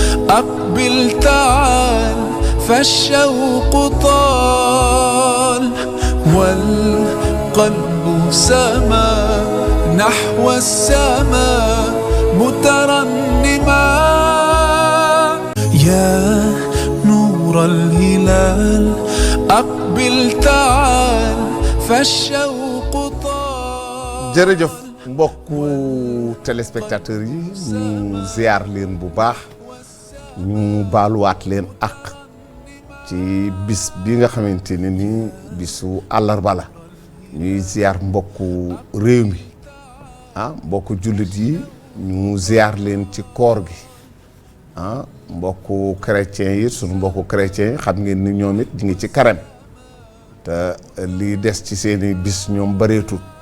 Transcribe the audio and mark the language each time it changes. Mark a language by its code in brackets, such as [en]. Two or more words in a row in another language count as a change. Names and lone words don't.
[ar] أقبل تعال فالشوق طال والقلب سما نحو السماء مترنما يا نور الهلال أقبل تعال فالشوق طال. [wo] jërëjëf mbokku téléspectateurs yi ñu ziar leen bu baax ñu baaluwaat leen ak ci bis bi nga xamante ne ni bisu àllarba la ñuy ziar mbokku réew mi mbokku jullit yi ñu ziar leen ci koor gi mbokku chrétien yi sunu mbokku chrétien yi xam ngeen ni ñoom it ñu ngi ci carême te lii des ci seeni bis ñoom bareetul